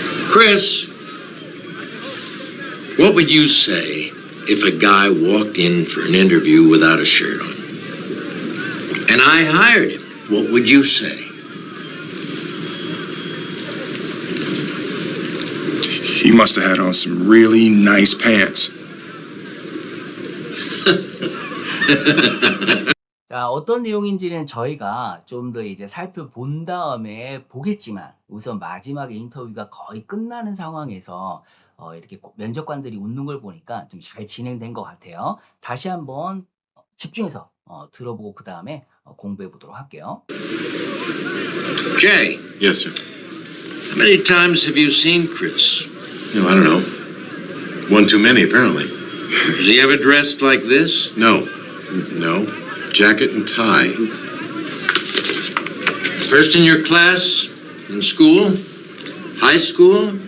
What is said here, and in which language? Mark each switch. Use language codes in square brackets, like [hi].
[en] Chris, what would you say if a guy walked in for an interview without a shirt on? And I hired him. What would you say? He must have had on some really nice pants. [ko] 자, 어떤 내용인지는 저희가 좀 더 이제 살펴본 다음에 보겠지만 우선 마지막에 인터뷰가 거의 끝나는 상황에서 이렇게 면접관들이 웃는 걸 보니까 좀 잘 진행된 것 같아요. 다시 한번 집중해서 들어보고 그 다음에 공부해 보도록 할게요. [en] Jay, Yes, sir. how many times have you seen Chris? I don't know. One too many, apparently. Is he ever dressed like this? No. No. Jacket and tie. First in your class? In school? High school?